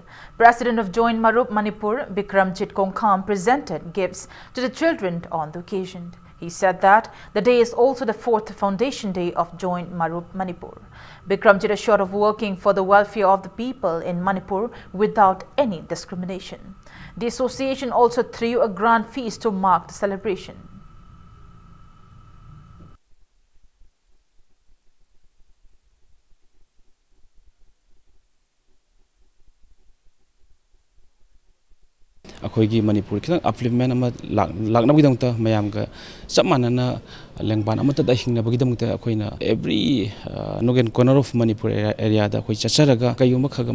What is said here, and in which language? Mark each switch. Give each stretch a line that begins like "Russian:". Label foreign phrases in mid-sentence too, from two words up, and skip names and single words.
English: President of Join Marup Manipur, Bikramjit Kongkham, presented gifts to the children on the occasion. He said that the day is also the 4th foundation day of Join Marup Manipur. Bikramjit assured of working for the welfare of the people in Manipur without any discrimination. The association also threw a grand feast to mark the celebration.
Manipuri: अखोगी मणिपुर खितंग अपलिमेंट अमा लाकनबगिदमता मयामगा चमानना लेंगबान अमता दा हिंगनबगिदमता अखोइना
English: every nook and corner of Manipur area
Manipuri: दा अखोइ चचरगा कयुमा खगा